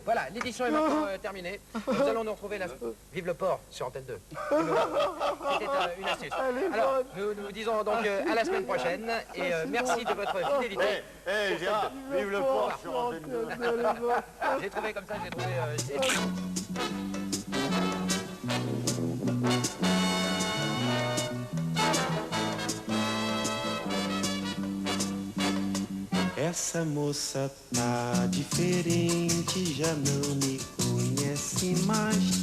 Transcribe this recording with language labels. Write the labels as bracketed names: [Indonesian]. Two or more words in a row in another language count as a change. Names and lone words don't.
[French] Voilà, l'édition est maintenant terminée. Nous allons nous retrouver Vive le port sur Antenne 2. C'était une astuce. Alors, nous vous disons donc à la semaine prochaine et merci de votre fidélité. Gérard, vive le port sur Antenne 2. J'ai trouvé comme ça, j'ai trouvé... [Portuguese] Essa moça tá diferente, já não me conhece mais.